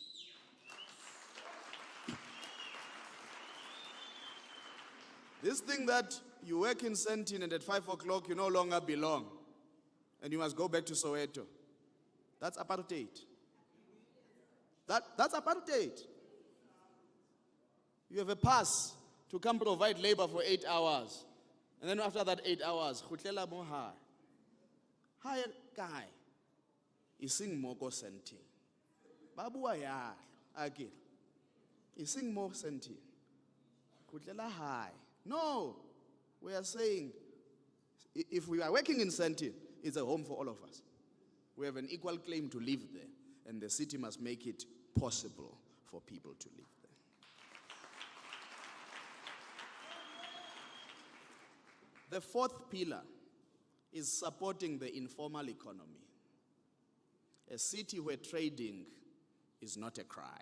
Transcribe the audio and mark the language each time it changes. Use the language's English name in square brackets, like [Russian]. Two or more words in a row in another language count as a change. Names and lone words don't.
[English] This thing that you work in Sentin and at 5 o'clock you no longer belong and you must go back to Soweto, that's apartheid. That's apartheid. You have a pass to come provide labor for 8 hours. And then after that 8 hours, [Southern Sotho] khutlela mo hae. Hae kae? Ising mo ko Sentin. Ba bua yalo akere. Ising mo Sentin. Khutlela hae. [English] No, we are saying if we are working in Sentin, it's a home for all of us. We have an equal claim to live there, and the city must make it possible for people to live there. The fourth pillar is supporting the informal economy, a city where trading is not a crime.